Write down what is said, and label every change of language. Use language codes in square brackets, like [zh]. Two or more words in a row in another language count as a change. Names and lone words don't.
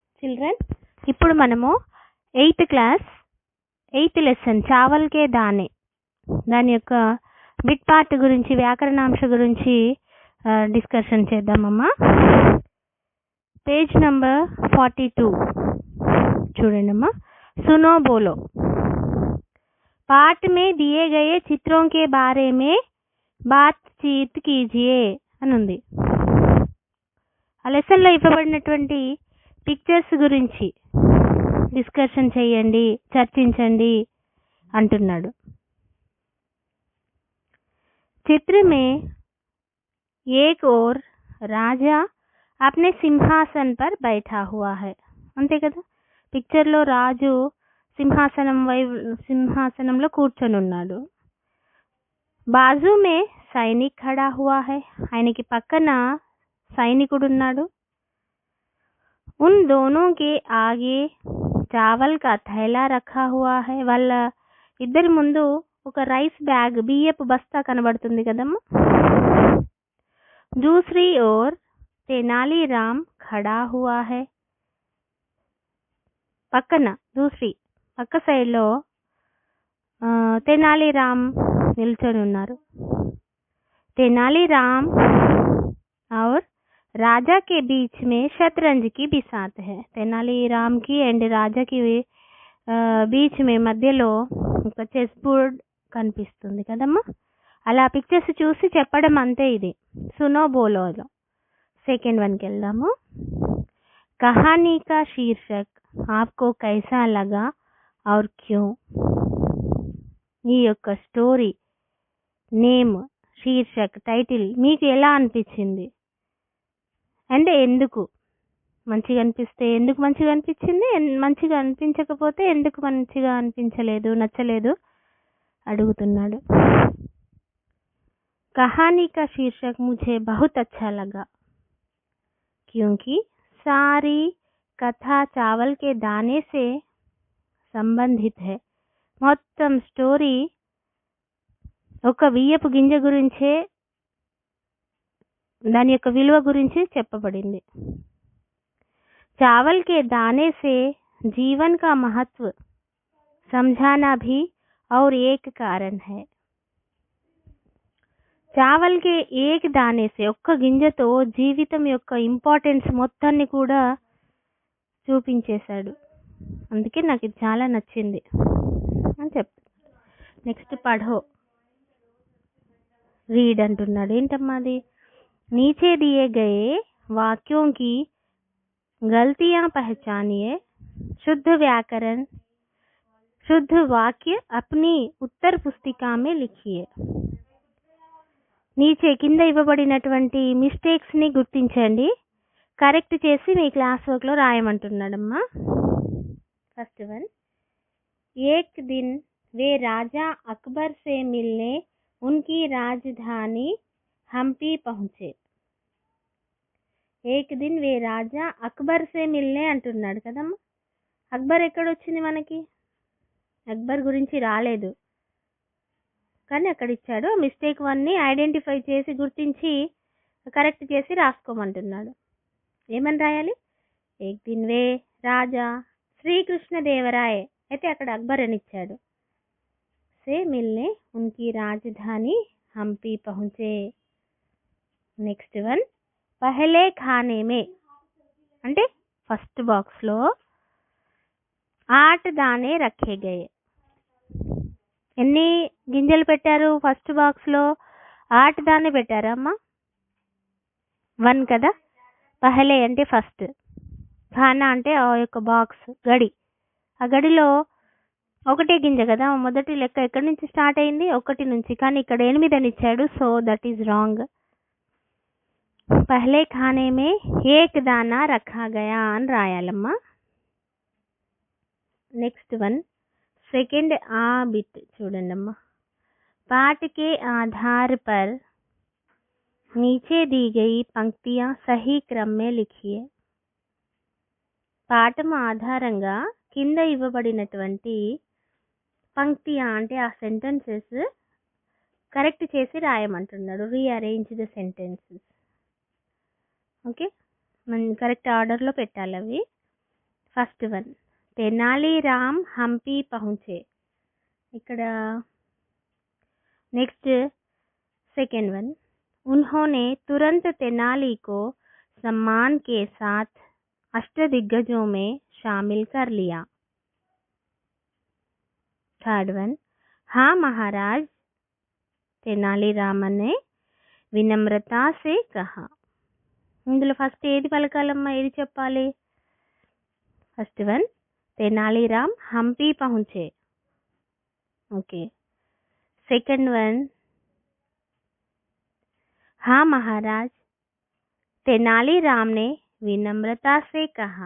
[te] చిల్డ్రన్, ఇప్పుడు మనము 8th క్లాస్ 8th లెసన్ చావల్ కే దానే దాని యొక్క బిట్ పార్ట్ గురించి వ్యాకరణాంశ గురించి డిస్కషన్ చేద్దామమ్మా. పేజ్ నంబర్ 42 చూడండమ్మా. [hi] सुनो बोलो. पाठ में दिए गए चित्रों के बारे में बातचीत कीजिए [te] అని ఉంది. ఆ లెసన్లో ఇవ్వబడినటువంటి పిక్చర్స్ గురించి డిస్కషన్ చేయండి, చర్చించండి అంటున్నాడు. [hi] चित्र में एक और राजा अपने सिंहासन पर बैठा हुआ है. [te] అంతే కదా, పిక్చర్లో రాజు సింహాసనంలో కూర్చొని ఉన్నాడు. [hi] बाजू में सैनिक खड़ा हुआ है, [te] ఆయనకి పక్కన సైనికుడు ఉన్నాడు. [hi] उन दोनों के आगे चावल का थैला रखा हुआ है, [te] వాళ్ళ ఇద్దరి ముందు ఒక రైస్ బ్యాగ్, బియ్యపు బస్తా కనబడుతుంది కదమ్మా. [hi] दूसरी ओर तेनाली राम खड़ा हुआ है, [te] పక్కన పక్క సైడ్లో తెనాలి రామ్ నిల్చొని ఉన్నారు. [hi] తెనాలి రామ్ और राजा के बीच में शतरंज की बिसात है. [te] తెనాలి రామ్ కి అండ్ రాజాకి [hi] बीच में [te] మధ్యలో ఒక చెస్ బోర్డ్ కనిపిస్తుంది కదమ్మా. అలా పిక్చర్స్ చూసి చెప్పడం అంతే ఇది. సునో బోలోలో సెకండ్ వన్కి వెళ్దాము. [hi] कहानी का शीर्षक आपको कैसा लगा और क्यों, [te] ఈ యొక్క స్టోరీ నేమ్, శీర్షక్, టైటిల్ మీకు ఎలా అనిపించింది అండ్ ఎందుకు మంచిగా అనిపిస్తే ఎందుకు మంచిగా అనిపించింది, మంచిగా అనిపించకపోతే ఎందుకు మంచిగా అనిపించలేదు, నచ్చలేదు అడుగుతున్నాడు. [hi] कहानी का शीर्षक मुझे बहुत अच्छा लगा क्योंकि सारी कथा चावल के दाने से संबंधित है. [te] మొత్తం స్టోరీ ఒక బియ్యపు గింజ గురించే, దాని యొక్క విలువ గురించి చెప్పబడింది. [hi] चावल के दाने से जीवन का महत्व समझाना भी और एक कारण है. चावल के एक दाने से, [te] ఒక్క గింజతో జీవితం యొక్క ఇంపార్టెన్స్ మొత్తాన్ని కూడా చూపించేశాడు. అందుకే నాకు ఇది చాలా నచ్చింది అని చెప్తాను. నెక్స్ట్ పఢో, రీడ్ అంటున్నాడు. ఏంటమ్మా అది? [hi] नीचे दिए गए वाक्यों की गलतियां पहचानिए, शुद्ध व्याकरण शुद्ध वाक्य अपनी उत्तर पुस्तिका में लिखिए. [te] నీచే కింద ఇవ్వబడినటువంటి మిస్టేక్స్ ని గుర్తించండి, కరెక్ట్ చేసి మీ క్లాస్ వర్క్ లో రాయమంటున్నాడమ్మా. [en] first one, [hi] एक दिन वे राजा अकबर से मिलने उनकी राजधानी हंपी पहुंचे. एक दिन वे राजा अकबर से मिलने [te] అంటున్నాడు కదమ్మా. అక్బర్ ఎక్కడొచ్చింది మనకి? అక్బర్ గురించి రాలేదు కానీ అక్కడ ఇచ్చాడు. మిస్టేక్ వన్ని ఐడెంటిఫై చేసి గుర్తించి కరెక్ట్ చేసి రాసుకోమంటున్నాడు. ఏమని రాయాలి? [hi] एक दिन वे राजा [te] శ్రీకృష్ణదేవరాయ అయితే అక్కడ అక్బర్ అని ఇచ్చాడు. [hi] से मिलने उनकी राजधानी हंपी पहुंचे. [en] next one, [hi] पहले खाने में [te] అంటే ఫస్ట్ బాక్స్లో [hi] 8 दाने रखे गए. [te] ఎన్ని గింజలు పెట్టారు ఫస్ట్ బాక్స్లో? 8 దానే పెట్టారమ్మా. 1 కదా. పహలే అంటే ఫస్ట్, ఖానా అంటే ఆ యొక్క బాక్స్, గడి. ఆ గడిలో ఒకటే గింజ కదా, మొదటి లెక్క ఎక్కడి నుంచి స్టార్ట్ అయింది? 1 నుంచి. కానీ ఇక్కడ 8 అని ఇచ్చాడు, [en] so that is wrong. [hi] पहले खाने में एक दाना रखा गया [te] అని రాయాలమ్మా. [en] next one, सेकेंड आ बिट చూడండమ్మా. [hi] पाठ के आधार पर नीचे दी गई पंक्तियां सही क्रम में लिखिए. [te] పాఠం ఆధారంగా కింద ఇవ్వబడినటువంటి పంక్తియా అంటే ఆ సెంటెన్సెస్ కరెక్ట్ చేసి రాయమంటున్నాడు. [en] rearrange the sentences. [te] ఓకే, మనం కరెక్ట్ ఆర్డర్లో పెట్టాలి అవి. [en] first one [hi] तेनाली राम हंपी पहुंचे. ఇక్కడ నెక్స్ట్ [en] second one [hi] उन्होंने तुरंत तेनाली को सम्मान के साथ अष्टदिग्गजों में शामिल कर लिया. [en] third one [hi] हाँ महाराज तेनालीरामन ने विनम्रता से कहा. [te] ఇందులో ఫస్ట్ ఏది పలకాలమ్మా, ఏది చెప్పాలి? [en] first one [hi] तेनालीराम हंपी पहुंचे. [en] okay. second one [hi] हाँ महाराज तेनालीराम ने विनम्रता से कहा.